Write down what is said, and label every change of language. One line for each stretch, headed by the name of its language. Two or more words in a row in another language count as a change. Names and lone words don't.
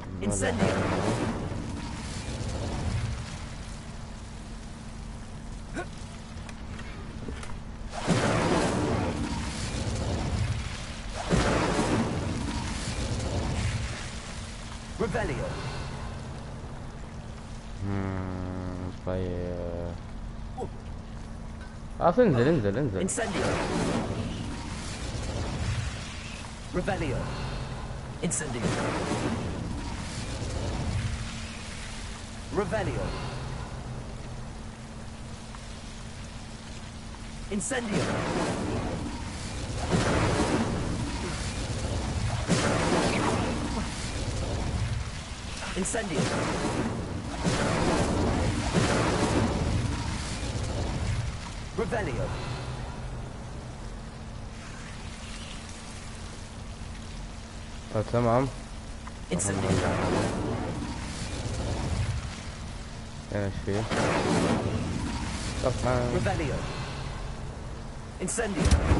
Latin: Incendio. Revelio.
Arabic: طيب انزل.
Latin: Incendio. Revelio. Incendio. Revelio. Incendio. Incendio. Revelio.
Arabic: تمام.
Latin: Incendio.
Arabic: ايش فيه؟ طبعا.
Latin: Revelio. Incendio.